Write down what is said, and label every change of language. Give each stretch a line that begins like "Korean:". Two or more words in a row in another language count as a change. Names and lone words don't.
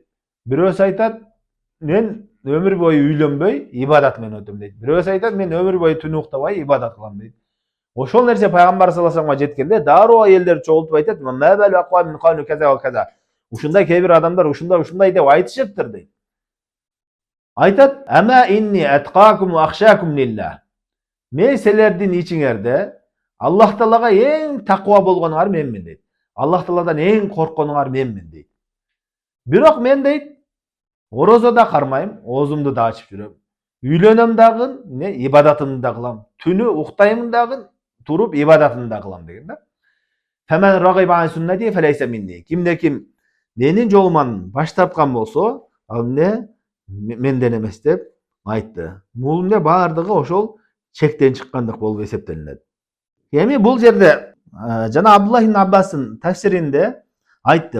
Kyrgyz: Бирөөсү айтат, мен өмүр бою үйлөнбөй, ибадат менен өтөм дейт. Бирөөсү айтат, мен өмүр бою түн уктабай, ибадат кылам дейт. Ошол нерсе пайгамбар
Arabic: صلى الله عليه
Kyrgyz: вассаламга жеткенде, дароо элдер чогултуп айтат, ушундай кээ бир адамдар ушундай деп айтышыптыр дейт.
Arabic: Айтат, أما إني أتقاكم وأخشاكم لله.
Kyrgyz: Мен силердин ичиңерде Аллах Таалага эң таква болгонуңар менмин дейт. Аллах Тааладан эң коркконуңар менмин дейт. Бирок мен дейт, орозо да кармайм, оозумду да ачып жүрөм. Үйлөнөм дагы, ибадатымды да кылам. Түнү уктайм дагы, туруп ибадатымды да кылам деген да.
Arabic: فمن رغب عن سنتي فليس مني.
Kyrgyz: Кимде ким менин жолуман баш тарткан болсо, ал менден эмес деп айтты. Бул баардыгы ошол чектен чыккандык болуп эсептелинет. Эми бул жерде жана Абдуллах ибн Аббастын тафсиринде айтты.